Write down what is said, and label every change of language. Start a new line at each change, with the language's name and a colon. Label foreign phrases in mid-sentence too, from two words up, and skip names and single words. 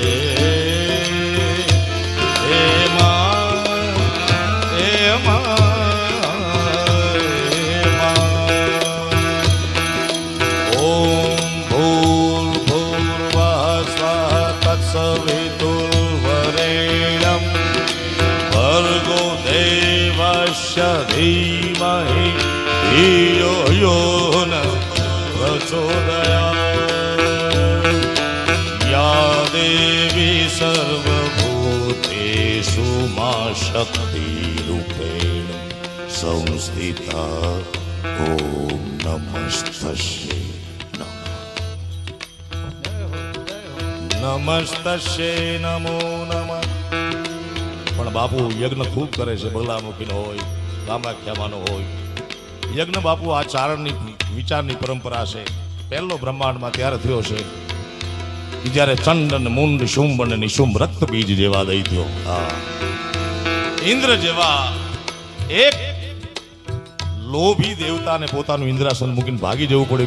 Gujarati: માં હે માં
Sanskrit: ઓમ ભૂર ભૂર્વઃ સ્વઃ તત્સવિતુર્વરેણ્યં ભર્ગો દેવસ્ય ધીમહિ धियो यो न प्रचोदयात् या देवी सर्वभूतेषु मा शक्तिरूपेण संस्थिता ॐ नमस्तस्यै નમસ્તસ્યે નમો નમઃ.
Gujarati: પણ બાપુ યજ્ઞ ખૂબ કરે છે, બગલામુખીનો હોય, કામાખ્યામાનો હોય. યજ્ઞ બાપુ આ ચારણની વિચારની પરંપરા છે. પહેલો બ્રહ્માંડમાં ત્યારે થયો છે કે જ્યારે ચંડ અને મુંડ શુંભ અને નિશુંભ રક્ત બીજ જેવા દૈત્યો, ઇન્દ્ર જેવા એક લોભી દેવતાને પોતાનું ઇન્દ્રાસન મૂકીને ભાગી જવું પડ્યું.